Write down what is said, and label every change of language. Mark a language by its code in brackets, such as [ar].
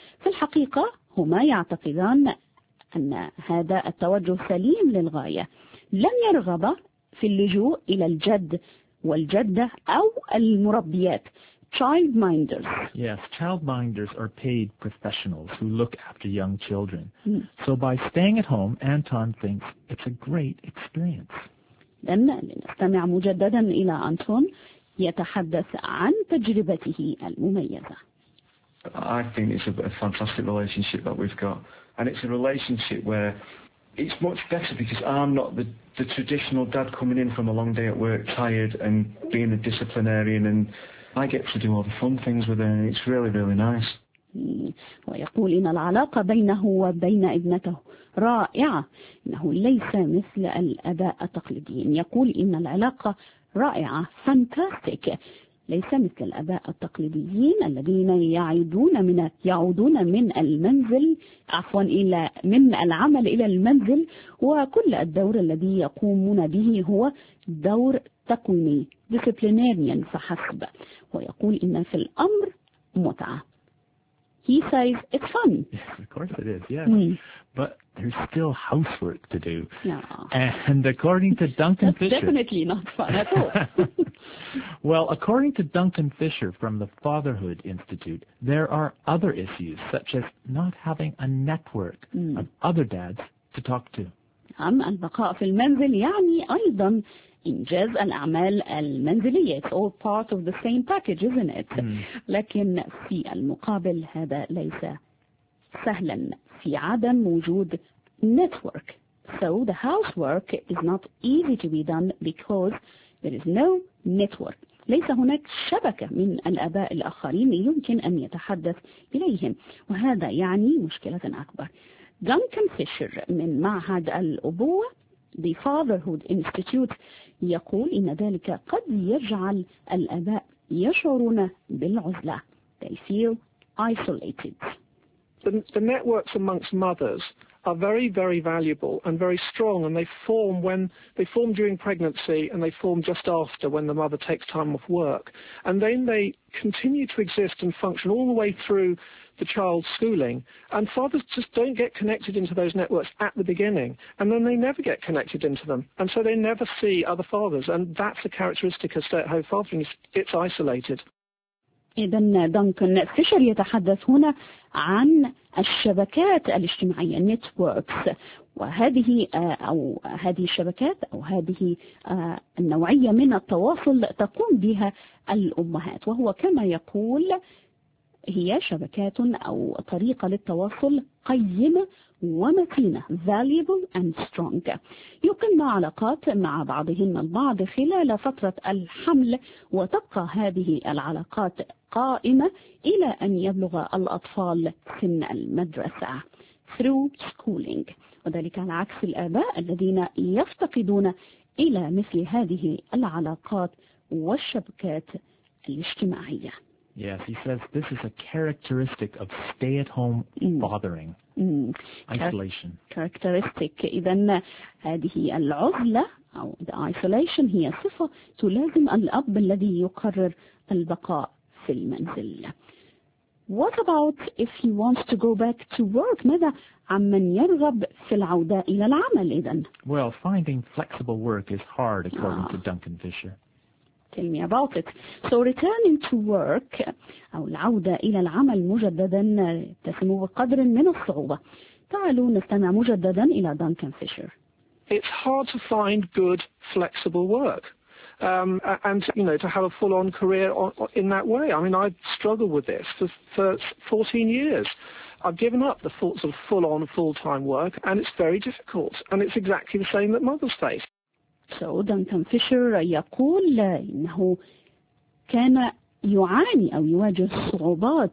[ar] في الحقيقة هما يعتقدان أن هذا التوجه سليم للغاية. لم يرغب في اللجوء إلى الجد والجدة أو المربيات. [en] Childminders. Yes, childminders are paid professionals who look after young children. So by staying at home, Anton thinks it's a great experience. [ar] إذن لنستمع مجددا إلى أنتون يتحدث عن تجربته المميزة. [en] I think it's a fantastic relationship that we've got. And it's a relationship where it's much better because I'm not the traditional dad coming in from a long day at work, tired and being a disciplinarian, and I get to do all the fun things with her, and it's really, really nice. [ar] ويقول إن العلاقة بينه وبين ابنته رائعة. إنه ليس مثل الآباء التقليديين. يقول إن العلاقة رائعة. Fantastic. ليس مثل الآباء التقليديين الذين يعودون من المنزل عفوا إلى من العمل إلى المنزل وكل الدور الذي يقومون به هو دور تكويني disciplinarian فحسب ويقول إن في الأمر متعة. [en] He says it's fun. Yes, of course it is. Yeah. But there's still housework to do. Yeah. And according to Duncan That's Fisher. Definitely not fun at all. Well, according to Duncan Fisher from the Fatherhood Institute, there are other issues such as not having a network of other dads to talk to. [ar] نعم البقاء في المنزل يعني أيضا إنجاز الأعمال المنزلية. [en] It's all part of the same package, isn't it? [ar] لكن في المقابل هذا ليس سهلا في عدم وجود network. [en] So the housework is not easy to be done because there is no network. [ar] ليس هناك شبكة من الأباء الآخرين يمكن أن يتحدث إليهم. وهذا يعني مشكلة أكبر. Duncan Fisher من معهد الأبوة The Fatherhood Institute يقول إن ذلك قد يجعل الأباء يشعرون بالعزلة. [en] They feel isolated. The networks amongst mothers are very, very valuable and very strong, and they form during pregnancy and they form just after when the mother takes time off work. And then they continue to exist and function all the way through the child's schooling. And fathers just don't get connected into those networks at the beginning, and then they never get connected into them. And so they never see other fathers, and that's a characteristic of stay-at-home fathering, it's isolated. [ar] إذن دانكن فيشر يتحدث هنا عن الشبكات الاجتماعية networks, وهذه أو هذه الشبكات أو هذه النوعية من التواصل تقوم بها الأمهات, وهو كما يقول هي شبكات أو طريقة للتواصل قيمة ومتينة [en] valuable and strong. [ar] يقمن علاقات مع بعضهن البعض خلال فترة الحمل, وتبقى هذه العلاقات قائمة إلى أن يبلغ الأطفال سن المدرسة [en] through schooling, [ar] وذلك على عكس الآباء الذين يفتقدون إلى مثل هذه العلاقات والشبكات الاجتماعية. [en] Yes, he says this is a characteristic of stay-at-home fathering, isolation. Characteristic. [ar] إذن هذه العزلة أو the isolation هي صفة تلازم الأب الذي يقرر البقاء في المنزل. [en] What about if he wants to go back to work? [ar] ماذا عمن يرغب في العودة إلى العمل إذن؟ [en] Well, finding flexible work is hard, according to Duncan Fisher. Tell me about it. So returning to work, [ar] أو العودة إلى العمل مجددا تسمو بقدر من الصعوبة. تعالوا نستمع مجددا إلى Duncan Fisher. [en] It's hard to find good flexible work. And you know, to have a full-on career in that way. I mean, I've struggled with this for 14 years. I've given up the sort of full-on, full-time work, and it's very difficult. And it's exactly the same that mothers face. [ar] So Duncan Fisher يقول إنه كان يعاني أو يواجه صعوبات.